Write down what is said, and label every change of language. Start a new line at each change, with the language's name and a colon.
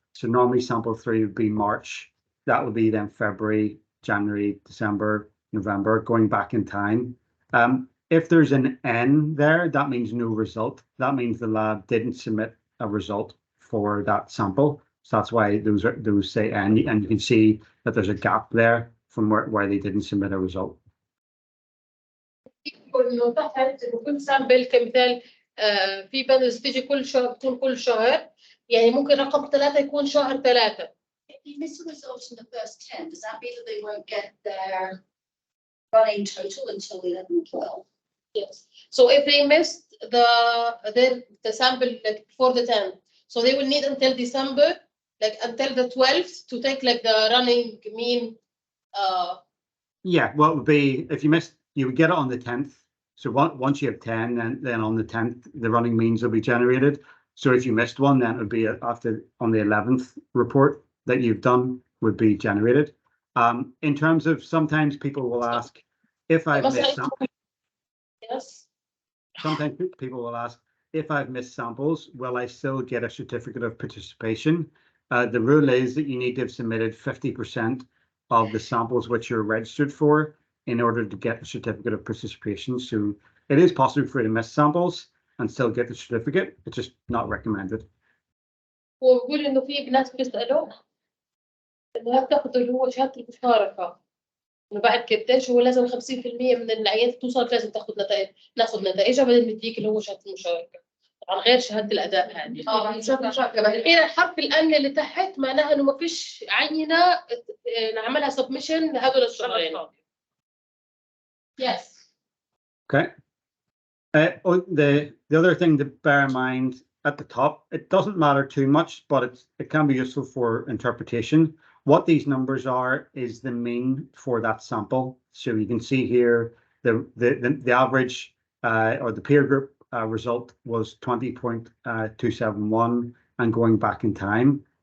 English: So normally sample 3 would be March. That would be then February, January, December, November, going back in time. If there's an N there, that means no result. That means the lab didn't submit a result for that sample. So that's why those say N, and you can see that there's a gap there from where they didn't submit a result.
Arabic: انه تحت انه كل سامبل كمثال في بانلز تيجي كل شهر بتكون كل شهر يعني ممكن رقم 3 يكون شهر 3.
English: If you miss a result in the first 10, does that mean that they won't get their running total until 11 or 12? Yes. So if they missed the sample like before the 10th, so they will need until December, like until the 12th, to take like the running mean. Yeah, well, it would be if you missed, you would get it on the 10th. So once you have 10, then on the 10th, the running means will be generated. So if you missed one, then it would be after on the 11th report that you've done would be generated. In terms of sometimes people will ask if I've missed samples. Yes. Sometimes people will ask if I've missed samples, will I still get a certificate of participation? The rule is that you need to have submitted 50% of the samples which you're registered for in order to get the certificate of participation. So it is possible for you to miss samples and still get the certificate. It's just not recommended.
Arabic: وبقول انه في ناس بيسالوا انه هل تاخذوا اللي هو شهاده المشاركه انه بعد قديش هو لازم 50% من العينات توصل لازم ناخذ نتائجها بعدين نديك اللي هو شهاده المشاركه طبعا غير شهاده الاداء هذه. شهاده المشاركه هنا حرف الان اللي تحت معناها انه ما فيش عينه نعملها سبمشن لهذول الشهرين.
English: Yes. Okay. The other thing to bear in mind at the top, it doesn't matter too much, but it can be useful for interpretation. What these numbers are is the mean for that sample. So you can see here the average or the peer group result was 20.271 and going back in time.